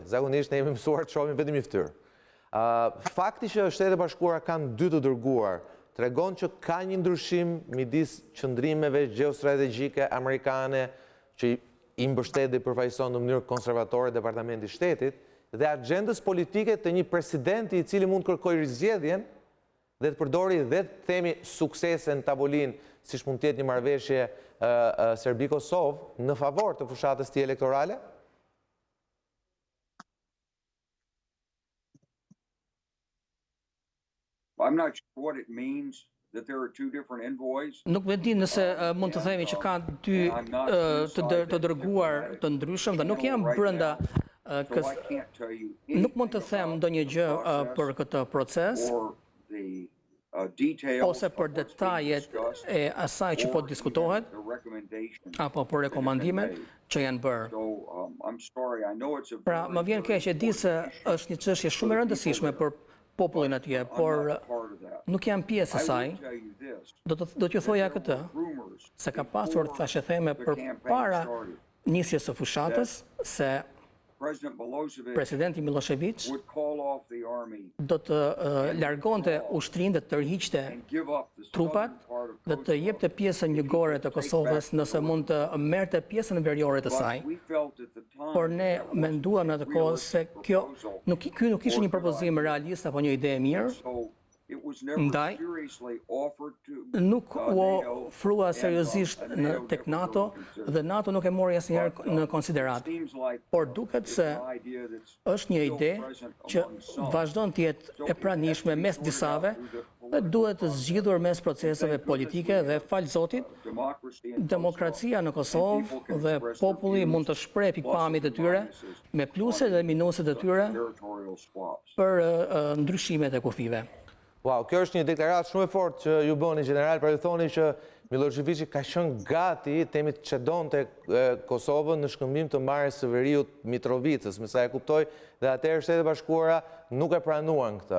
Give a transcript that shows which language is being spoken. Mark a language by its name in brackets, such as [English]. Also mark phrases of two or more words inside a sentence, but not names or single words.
[Albanian] Zakonisht ne jemi mësuar të shohim vetëm i fytyrë. Fakti që Shtetet e Bashkuara kanë dy të dërguar tregon që ka një ndryshim midis qëndrimeve gjeostrategjike amerikane që i mbështet dhe i përfaqëson në mënyrë konservatore Departamenti i Shtetit dhe agjendës politike të një presidenti i cili mund të kërkojë rizgjedhjen dhe të përdori dhe të themi suksese në tavolinë, siç mund të jetë një marrëveshje Serbi-Kosovë në favor të fushatës tij elektorale? [English] I'm not sure what it means that there are two different envoys. [Albanian] Nuk e di nëse mund të themi që ka dy të dërguar të ndryshëm dhe nuk jam brenda [English] So I can't tell you [Albanian] nuk mund të them ndonjë gjë për këtë proces [English] or the details [Albanian] ose për detajet e asaj që po diskutohet [English] the recommendation. [Albanian] apo për rekomandimet që janë bërë. [English] So I'm sorry, I know it's a [Albanian] Pra, më vjen keq e di se është një çështje shumë e rëndësishme për popullin atje, por [English] part of that. [Albanian] nuk jam pjesë e saj. [English] I will tell you this. [Albanian] Do t'ju thoja këtë, [English] Rumors [Albanian] se ka pasur thashë theme për para nisjes së fushatës se [English] President Milosevic [Albanian] presidenti Milošević [English] would call off the army [Albanian] do të largonte ushtrinë dhe të tërhiqte [English] and give up the [Albanian] trupat [English] southern part of [Albanian] dhe të [English] Kosovo. [Albanian] jepte pjesën jugore të Kosovës nëse mund të merrte pjesën veriore të saj. [English] We felt at the time [Albanian] Por ne menduam në atë kohë se ky nuk ishte një propozim realist apo një ide e mirë, [English] so it was never [Albanian] Ndaj, [English] seriously offered to [Albanian] nuk u [English] NATO, [Albanian] ofrua [English] and, [Albanian] seriozisht [English] and [Albanian] në NATO tek [English] never NATO really considered. [Albanian] dhe NATO nuk e mori asnjëherë në konsiderat. [English] Seems like [Albanian] Por duket [English] it's [Albanian] se [English] an idea that's [Albanian] është një ide që vazhdon të jetë e pranishme mes disave dhe duhet të zgjidhur mes proceseve politike dhe fal Zotit, [English] democracy and [Albanian] demokracia në Kosovë dhe populli mund të shpreh pikpamjet e tyre me pluset dhe minuset e tyre [English] territorial swaps. [Albanian] për ndryshimet e kufive. Wow, kjo është një deklaratë shumë e fortë që ju bëni, general, pra ju thoni që Miloševići ka qenë gati temi të çedonte Kosovën në shkëmbim të marrjes së veriut Mitrovicës, me sa e kuptoj, dhe atëherë Shtetet e Bashkuara nuk e pranuan këtë.